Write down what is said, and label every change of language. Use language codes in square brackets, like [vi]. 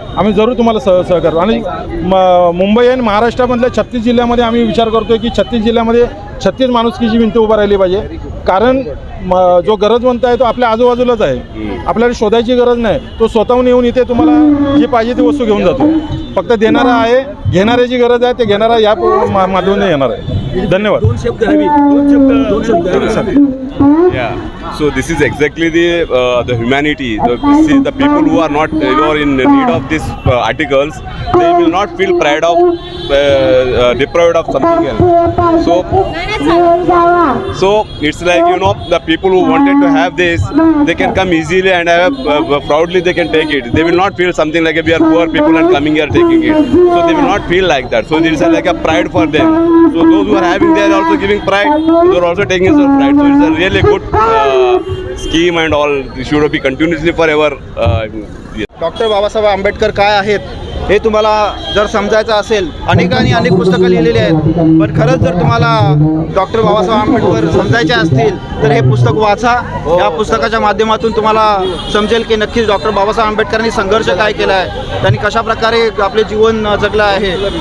[mr] आम्ही जरूर तुम्हाला सहकार्य. आणि मुंबई आणि महाराष्ट्रामधल्या 36 जिल्ह्यामध्ये आम्ही विचार करतो की 36 जिल्ह्यामध्ये 36 माणुसकीची भिंत उभा राहिली पाहिजे. कारण जो गरजवंत आहे तो आपल्या आजूबाजूलाच आहे, आपल्याला शोधायची गरज नाही. तो स्वतःहून येऊन इथे तुम्हाला जी पाहिजे ती वस्तू घेऊन जातो. फक्त देणारा आहे, घेणाऱ्याची गरज आहे, ते घेणारा या माध्यमाने येणार आहे. धन्यवाद. दोन शब्द [en] So this is exactly the humanity. See, the people who are not who are in need of these articles, they will not feel pride of deprived of something else. So it's like, you know, the people who wanted to have this, they can come easily and have proudly they can take it. They will not feel something like we are poor people and coming here taking it. So they will not feel like that. So there is like a pride for them. So those who are having, they are also giving pride. They are also taking some pride. So it's a really good scheme and all. It should be continuously forever. [mr] Doctor Babasaheb Ambedkar काय आहेत हे तुम्हाला जर समजायचं असेल, अनेकांनी अनेक पुस्तकं लिहिलेली आहेत, पण खरंच जर तुम्हाला डॉक्टर बाबासाहेब आंबेडकर समजायचे असतील तर हे पुस्तक वाचा. या पुस्तकाच्या माध्यमातून तुम्हाला समजेल की नक्कीच डॉक्टर बाबासाहेब आंबेडकरांनी संघर्ष काय केला आहे, त्यांनी कशाप्रकारे आपले जीवन जगलं आहे.